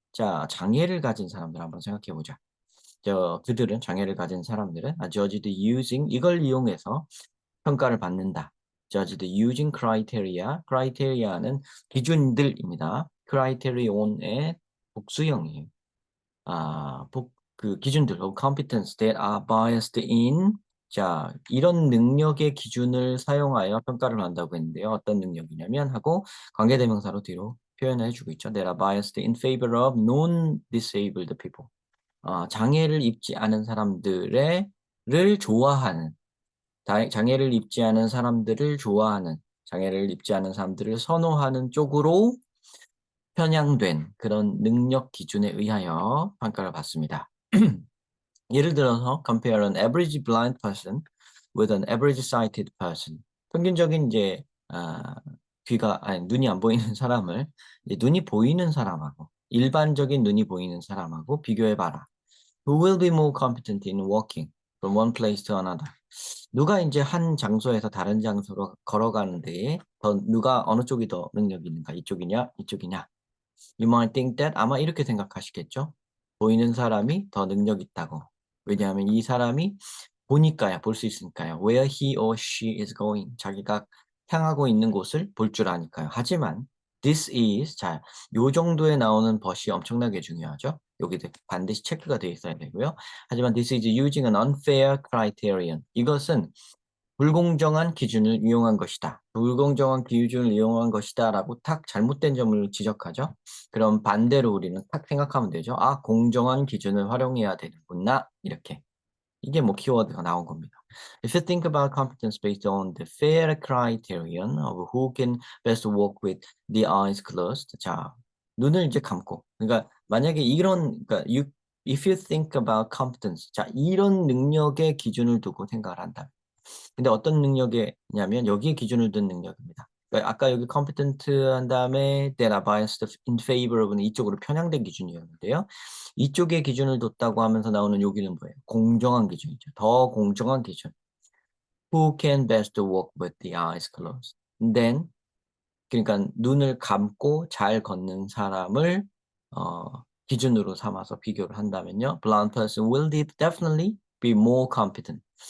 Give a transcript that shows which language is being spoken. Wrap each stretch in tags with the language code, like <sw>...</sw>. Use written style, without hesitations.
<ko>자, 장애를 가진 사람들 한번 생각해 보자. 그들은 장애를 가진 사람들은 judged using 이걸 이용해서 평가를 받는다.</ko> <en>judged using criteria. criteria는 기준들입니다.</en> <ko>criterion의 복수형이에요.</ko> <en>그 기준들 of competence that are biased in.</en> <ko>자, 이런 능력의 기준을 사용하여 평가를 한다고 했는데요. 어떤 능력이냐면 하고 관계대명사로 뒤로 표현을 해 주고 있죠. That are biased in favor of non-disabled people. 장애를 입지 않은 사람들의 를 좋아하는, 장애를 입지 않은 사람들을 좋아하는, 장애를 입지 않은 사람들을 선호하는 쪽으로 편향된 그런 능력 기준에 의하여 평가를 받습니다.</ko> <en>예를 들어서 compare an average blind person with an average sighted person.</en> <ko>평균적인 이제 귀가 아니 눈이 안 보이는 사람을 이제 눈이 보이는 사람하고 일반적인 눈이 보이는 사람하고 비교해 봐라.</ko> <en>Who will be more competent in walking from one place to another?</en> <ko>누가 이제 한 장소에서 다른 장소로 걸어가는 데에 누가 어느 쪽이 더 능력이 있는가? 이쪽이냐, 이쪽이냐?</ko> <en>You might think that 아마 이렇게 생각하시겠죠?</en> <ko>보이는 사람이 더 능력 있다고. 왜냐하면 이 사람이 보니까야, 볼 수 있으니까요.</ko> <en>Where he or she is going.</en> <ko>자기가 향하고 있는 곳을 볼 줄 아니까요. 하지만 this is 자, 요 정도에 나오는 것이 엄청나게 중요하죠. 여기도 반드시 체크가 되어 있어야 되고요.</ko> <en>하지만 this is using an unfair criterion.</en> <ko>이것은 불공정한 기준을 이용한 것이다. 불공정한 기준을 이용한 것이다라고 탁 잘못된 점을 지적하죠. 그럼 반대로 우리는 탁 생각하면 되죠. '아, 공정한 기준을 활용해야 되는구나.' 이렇게. 이게 뭐 키워드가 나온 겁니다.</ko> <en>If you think about competence based on the fair criterion of who can best work with the eyes closed.</en> <ko>자, 눈을 이제 감고.</ko> <en>그러니까 만약에 이런 그러니까 if you think about competence.</en> <ko>자, 이런 능력의 기준을 두고 생각을 한다. 근데 어떤 능력이냐면 여기에 기준을 둔 능력입니다. 그러니까 아까 여기 competent 한 다음에 that are biased in favor of 는 이쪽으로 편향된 기준이었는데요. 이쪽에 기준을 뒀다고 하면서 나오는 여기는 뭐예요? 공정한 기준이죠. 더 공정한 기준.</ko> <en>Who can best work with the eyes closed?</en> <ko>Then 그러니까 눈을 감고 잘 걷는 사람을 기준으로 삼아서 비교를 한다면요.</ko> <en>Blind person will definitely be more competent.</en>